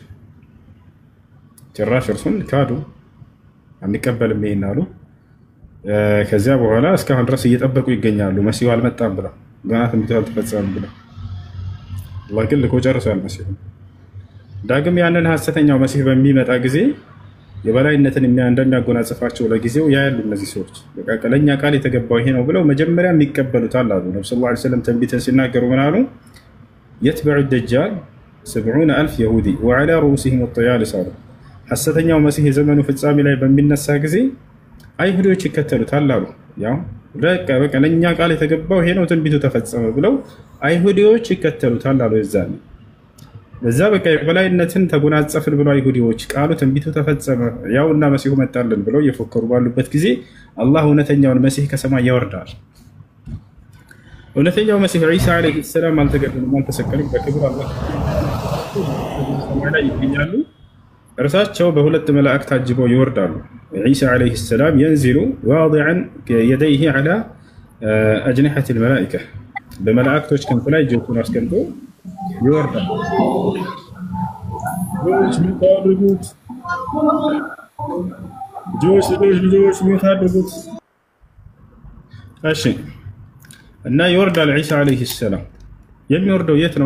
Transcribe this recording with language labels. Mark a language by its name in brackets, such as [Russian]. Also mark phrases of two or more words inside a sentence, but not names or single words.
[Amharic] ጭራሽ እርሱን ካዱ፣ አንቀበልም ይሄን አሉ። ከዚያ በኋላ እስካሁን ድረስ እየጠበቁ ይገኛሉ። መሲሁ አልመጣም ብለው ገና ትንቢቱ አልተፈጸመም ብለው አላህ ግን ልኮ ጨርሷል መሲሁ። ዳግም ያንን ሐሰተኛው መሲህ በሚመጣ ጊዜ የበላይነትን እንደሚያጎናጽፋቸው ለጊዜው ያያሉ። እነዚህ ሰዎች በቃ ቀለኛ ቃል የተገባው ይሄ ነው ብለው መጀመሪያ የሚቀበሉታል አሉ። ነብዩ [Arabic] صلى الله عليه وسلم [Amharic] ትንቢትን ሲናገሩ ምን አሉ? [Arabic] يتبع الدجال 70,000 يهودي وعلى رؤوسهم الطيالس [Amharic] አሉ። ሐሰተኛው መሲህ የዘመኑ ፍጻሜ ላይ በሚነሳ ጊዜ አይሁዶች ይከተሉታል አሉ። ያው በቃ ለኛ ቃል የተገባው ይሄ ነው ትንቢቱ ተፈጸመ ብለው አይሁዶች ይከተሉታል አሉ። የዛኔ በዛ በቃ የበላይነትን ተጎናጸፍን ብለው አይሁዶች ቃሉ ትንቢቱ ተፈጸመ ያውና መሲሁ መጣልን ብለው እየፎከሩ ባሉበት ጊዜ አላህ እውነተኛውን መሲህ ከሰማይ ያወርዳል። እውነተኛው መሲህ ዒሳ [Arabic] عليه السلام [Amharic] አልተገደሉም፣ አልተሰቀሉም። በክብር አላህ ሰማይ ላይ ይገኛሉ። እርሳቸው በሁለት መላእክት ታጅበው ይወርዳሉ። ዒሳ [Arabic] عليه السلام ينزل واضعا يديه على أجنحة الملائكة [Amharic] በመላእክቶች ክንፍ ላይ እጆቹን አስቀምጦ ይወርዳል። ልጆች ሚታደርጉት እሺ እና ይወርዳል ዒሳ [Arabic] عليه السلام። [Amharic] የሚወርደው የት ነው?